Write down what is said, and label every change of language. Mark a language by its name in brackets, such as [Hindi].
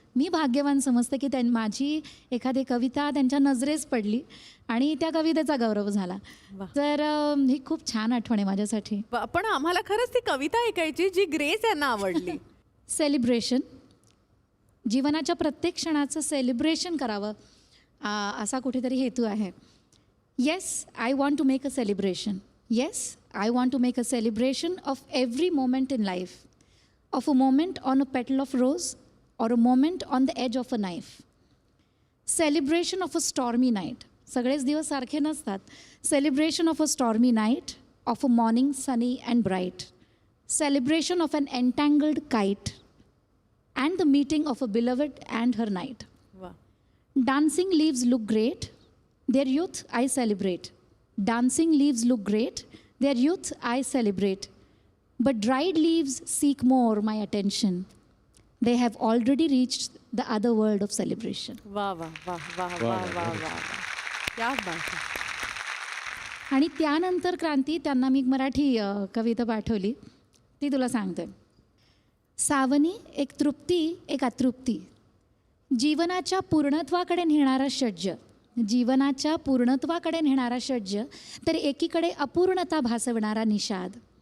[Marathi] मी भाग्यवान समजते की माझी एखादी कविता त्यांच्या नजरेस पडली आणि त्या कवितेचा गौरव झाला. तर ही खूप छान आठवण आहे माझ्यासाठी. पण आम्हाला खरंच ती कविता ऐकायची जी ग्रेस यांना आवडली. सेलिब्रेशन, जीवनाच्या प्रत्येक क्षणाचं सेलिब्रेशन करावं असा कुठेतरी हेतू आहे. [English] Yes, I want to make a celebration. Yes, I want to make a celebration of every moment in life, of a moment on a petal of rose or a moment on the edge of a knife. Celebration of a stormy night. [Marathi] सगळेच दिवस सारखे नसतात. [English] Celebration of a stormy night, of a morning sunny and bright. Celebration of an entangled kite and the meeting of a beloved and her knight. [Marathi] वा. [English] Dancing leaves look great, their youth I celebrate. Dancing leaves look great, their youth I celebrate. But dried leaves seek more my attention. They have already reached the other world of celebration. [Marathi] वा वा वा वा वा वा वा. [Hindi] क्या बात है. [Marathi] आणि त्यानंतर क्रांती त्यांना मी मराठी कविता पाठवली, ती तुला सांगते. सावनी एक तृप्ती एक अतृप्ती, जीवनाच्या पूर्णत्वाकडे नेणारा षड्ज, जीवनाच्या पूर्णत्वाकडे नेणारा षड्ज, तर एकीकडे अपूर्णता भासवणारा निषाद.